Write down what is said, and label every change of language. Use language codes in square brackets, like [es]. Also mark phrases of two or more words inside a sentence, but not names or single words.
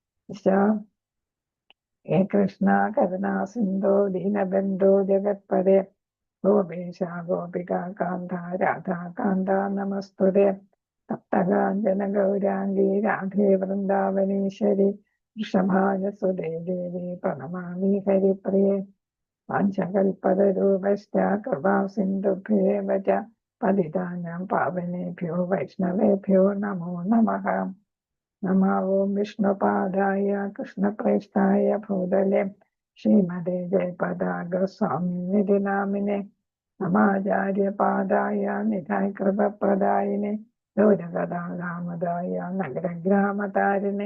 [sa] ഹേ കൃഷ്ണ കരുണാ സിന്ധോ ദീനബന്ധോ ജഗത്പദേ ഗോപേശ ഗോപികാന്ത രാധാകാന്ത നമസ്തുതേ. തപ്തകാഞ്ചന ഗൗരാംഗീ രാധേ വൃന്ദാവനീശ്വരി വൃഷഭാനുസുതേ ദേവി പ്രണമാമി ഹരിപ്രിയേ. വാഞ്ചകൽപതരൂപശ്ച കൃപാ സിന്ധുഭ്യേവ ച പതിതാനാം പാവനേഭ്യോ വൈഷ്ണവേഭ്യോ നമോ നമഃ. നമോ ഓം വിഷ്ണുപാദായ കൃഷ്ണപ്രേഷ്ഠായ ഭൂതലെ ശ്രീമതേ ജയപതാക സ്വാമിനിധി നാമിനെ നമാചാര്യപാദായ നിധായ കൃപപ്രദായിനെ ലോകഗതാഗാമദായ നഗരഗ്രാമതാരിണെ.